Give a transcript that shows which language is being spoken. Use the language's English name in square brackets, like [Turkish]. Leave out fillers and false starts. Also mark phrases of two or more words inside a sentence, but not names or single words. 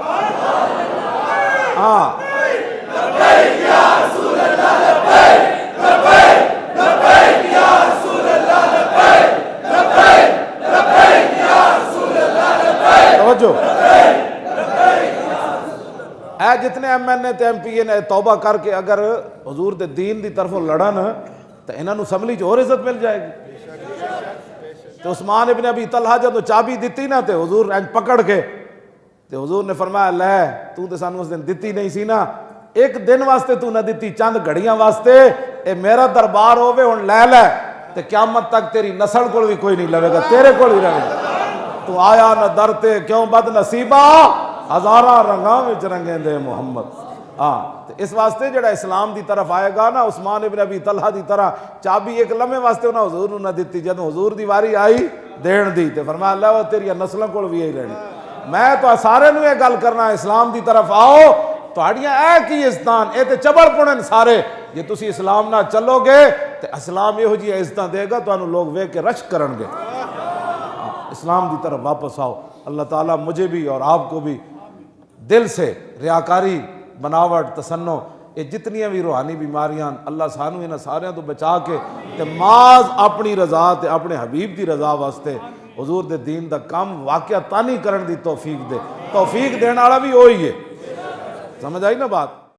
[Punjabi] ہاں توجہ اے جتنے ایم این اے تے ایم پی اے نے توبہ کر کے اگر حضور دے دین دی طرفوں لڑن, تو انہاں نو اسمبلی چ اور عزت مل جائے گی. تو عثمان ابن ابی طلحہ جدو چابی دیتی نا, تے حضور پکڑ کے, تے حضور نے فرمایا لے تو تے سانو اس دن دیتی نہیں سی نا, ایک دن واسطے تو نہ دیتی, چند گھڑیاں واسطے. اے میرا دربار ہوے ہن لے لے, تے قیامت تک تیری نسل کول بھی کوئی نہیں لوے گا, تیرے کول ہی رہے گا. تو آیا نہ در تے کیوں بد نصیبہ, ہزاراں رنگاں وچ رنگیں دے محمد. ہاں تو اس واسطے جڑا اسلام دی طرف آئے گا نا، عثمان ابن ابی طلحہ دی طرح چابی ایک لمحے واسطے انہاں حضور نو نہ دتی، جب حضور دی واری آئی دین دی تے فرمایا اللہ وہ تیری نسلوں کول بھی یہی رہنی۔ میں تو سارے نو یہ گل کرنا، اسلام دی طرف آؤ، تہاڈیاں اے کی عزتاں، اے تے چبڑ پڑن سارے، جے تسی اسلام نہ چلو گے تے اسلام یہو جی عزتاں دے گا تانوں لوگ ویکھ کے رش کرن گے۔ اسلام دی طرف واپس آؤ۔ [Urdu] اللہ تعالیٰ مجھے بھی اور آپ کو بھی دل سے [Punjabi] ریاکاری، بناوٹ، تصنع، یہ جتنی بھی روحانی بیماریاں اللہ سانو انہاں ساریاں تو بچا کے تے ماز اپنی رضا تے اپنے حبیب دی رضا واسطے حضور دے دین دا کام واقعہ تانی کرن دی توفیق دے۔ [Urdu] توفیق دینے والا بھی وہی ہے، سمجھ آئی نا بات؟